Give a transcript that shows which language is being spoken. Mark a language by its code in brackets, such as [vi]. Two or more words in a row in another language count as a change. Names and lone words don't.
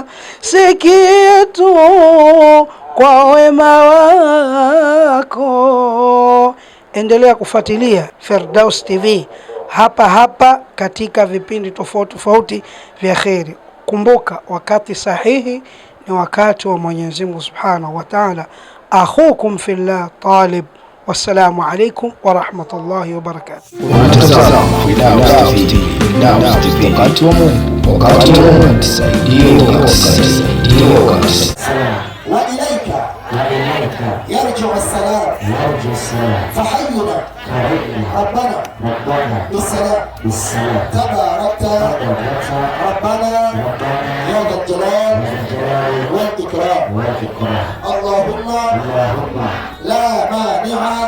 [sw] Si kitu kwa wema wako. Endelea kufuatilia Firdaus TV hapa hapa katika vipindi tofauti tofauti vya kheri. Kumbuka, wakati sahihi ni wakati wa Mwenyezi Mungu [ar] سبحانه وتعالى. أخوكم في الله Talib. والسلام عليكم ورحمة الله وبركاته. [sw] Firdaus TV, wakati wa Mungu, wakati wa Mungu, tusaidie wakati. [ar] وإليك يرجع السلام فحينا ربنا بالسلام تباركت ربنا يا ذا الجلال والإكرام اللهم لا مانع